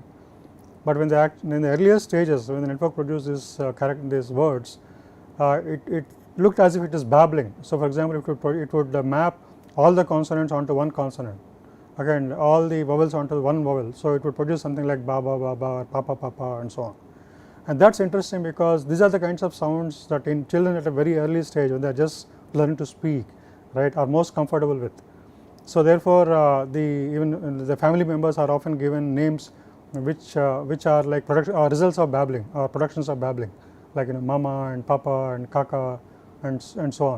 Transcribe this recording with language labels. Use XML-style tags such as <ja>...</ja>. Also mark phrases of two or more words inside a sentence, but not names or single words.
<en>But when in the earlier stages, when the network produced these words, it looked as if it is babbling. So, for example, it would map all the consonants onto one consonant, again all the vowels onto one vowel. So, it would produce something like ba ba ba ba, papa papa, and so on. And that is interesting, because these are the kinds of sounds that in children at a very early stage, when they are just learning to speak, right, are most comfortable with. So, therefore, even the family members are often given names which are like results of babbling or productions of babbling, like mama and papa and kaka and so on.</en>